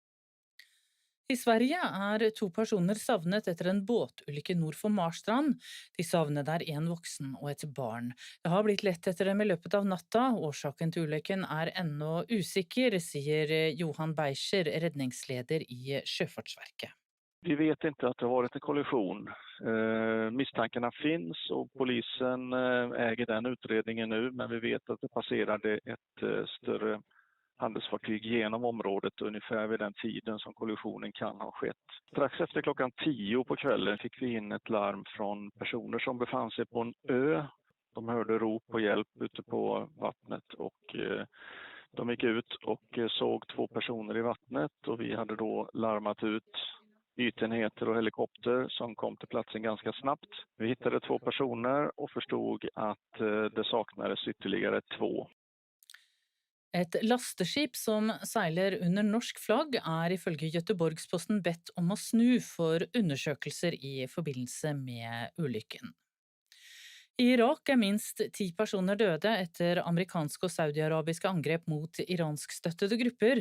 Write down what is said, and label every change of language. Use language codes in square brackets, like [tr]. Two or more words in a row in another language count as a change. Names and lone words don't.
[no] I Sverige er 2 personer savnet etter en båtulykke nord for Marstrand. De savnede er 1 voksen og et barn. Det har blitt lett etter dem i løpet av natta. Årsaken til ulykken er ennå usikker, sier Johan Beischer, redningsleder i Sjøfartsverket. [sv] Vi vet inte att det har varit en kollision. Misstankarna finns och polisen äger den utredningen nu, men vi vet att det passerade ett större handelsfartyg genom området ungefär vid den tiden som kollisionen kan ha skett. Strax efter klockan 10 på kvällen fick vi in ett larm från personer som befann sig på en ö. De hörde rop på hjälp ute på vattnet och de gick ut och såg 2 personer i vattnet, och vi hade då larmat ut ytenheter och helikopter som kom till platsen ganska snabbt. Vi hittade 2 personer och förstod att det saknades ytterligare 2. [no] Et lasteskip som seiler under norsk flagg er ifølge Göteborgsposten bedt om å snu for undersøkelser i forbindelse med ulykken. I Irak er minst 10 personer døde etter amerikanske og saudiarabiske angrep mot iranskstøttede grupper.